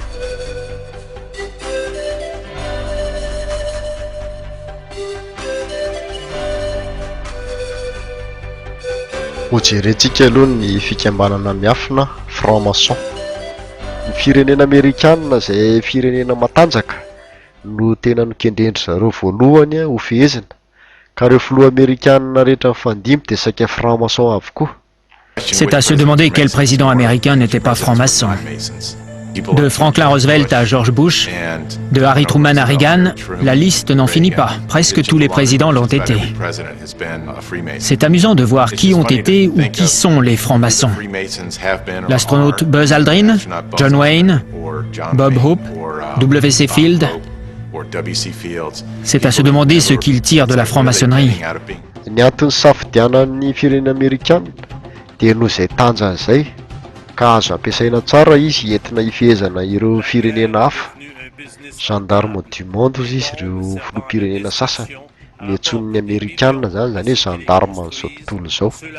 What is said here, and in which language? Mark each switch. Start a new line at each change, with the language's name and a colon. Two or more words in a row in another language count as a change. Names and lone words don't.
Malagasy: Hojerentsika aloha ny fikambanana miafina franc-maçon. Ny firenena Amerikanina izay firenena matanjaka no tena nikendrendry zareo voalohany ho fehezina, ka ireo filoha Amerikanina rehetra mifandimby dia saika franc-maçon avokoa.
French: C'est à se demander quel président américain n'était pas franc-maçon. De Franklin Roosevelt à George Bush, de Harry Truman à Reagan, la liste n'en finit pas. Presque tous les présidents l'ont été. C'est amusant de voir qui ont été ou qui sont les francs-maçons. L'astronaute Buzz Aldrin, John Wayne, Bob Hope, W.C. Field. C'est à se demander ce qu'ils tirent de la franc-maçonnerie.
Malagasy: Ny antony safidianan'ny firenena Amerikanina dia noho izay tanjany izay ka azo ampiasaina tsara izy entina hifehezana ireo firenena hafa.
French: Gendarme du monde
Malagasy: izy ireo filoham-pirenena sasany, ny antson'ny Amerikanina zany hoe gendarme amin'izao tontolo izao.